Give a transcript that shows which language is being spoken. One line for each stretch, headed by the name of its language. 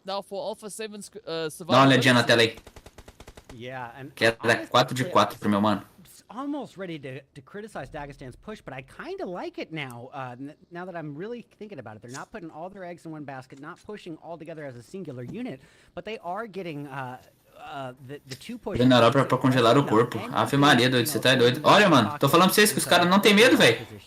Portuguese: Dá uma olhadinha na tela aí. Queda 4 de 4 pro meu mano.
English: Almost ready to criticize Dagestan's push, but I kind of like it now. Now that I'm really thinking about it, they're not putting all their eggs in one basket, not pushing all together as a singular unit, but they are getting the 2 push.
Portuguese: Na Europa pra congelar o corpo. Ave Maria, doido, você tá doido. Olha, mano, tô falando pra vocês que os caras não tem medo, velho.